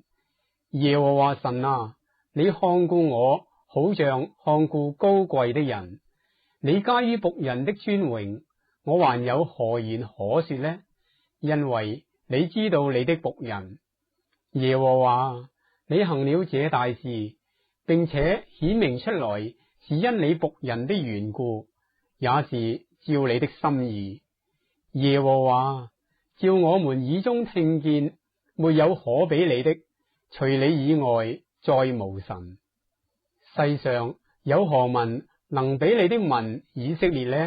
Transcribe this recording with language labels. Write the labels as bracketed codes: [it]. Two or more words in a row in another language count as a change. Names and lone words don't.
[zh] 耶和華神啊，你看顧我，好像看顧高貴的人。你加於僕人的尊榮，我還有何言可說呢？因為你知道你的僕人。耶和華，你行了這大事，並且顯明出來，是因你僕人的緣故，也是照你的心意。耶和華，照我們耳中聽見，沒有可比你的，除你以外再無神。世上有何民能比你的民以色列呢？